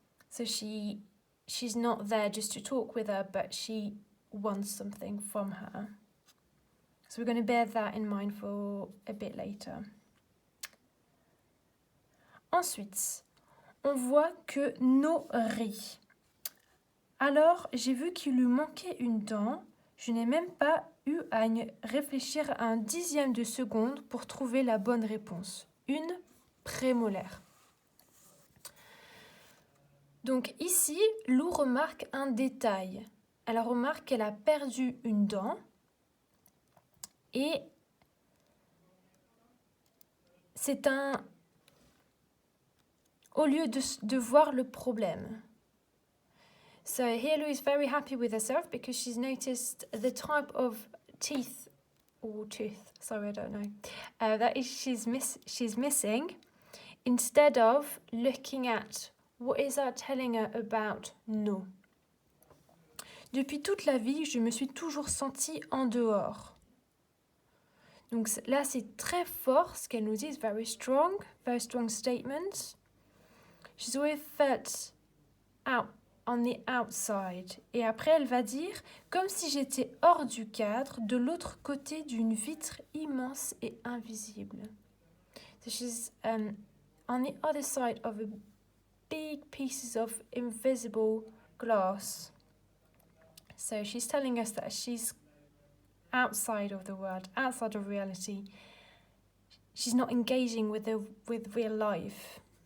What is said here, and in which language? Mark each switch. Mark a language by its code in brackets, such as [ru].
[en] So she's not there just to talk with her, but she wants something from her. So we're going to bear that in mind for a bit later. [fr] Ensuite, on voit que No rit. Alors, j'ai vu qu'il lui manquait une dent. Je n'ai même pas eu à réfléchir à un 10e de seconde pour trouver la bonne réponse. Une prémolaire. Donc ici, Lou remarque un détail. Elle remarque qu'elle a perdu une dent et c'est au lieu de voir le problème. [en] So here Lou is very happy with herself because she's noticed the type of teeth or tooth, sorry I don't know, that is she's missing, instead of looking at what is that telling her about No. [fr] Depuis toute la vie, je me suis toujours sentie en dehors. Donc là, c'est très fort ce qu'elle nous dit, [en] very strong statement. She's always felt on the outside. [fr] Et après, elle va dire comme si j'étais hors du cadre, de l'autre côté d'une vitre immense et invisible. [en] So she's on the other side of a big pieces of invisible glass. So she's telling us that she's outside of the world, outside of reality. She's not engaging with real life.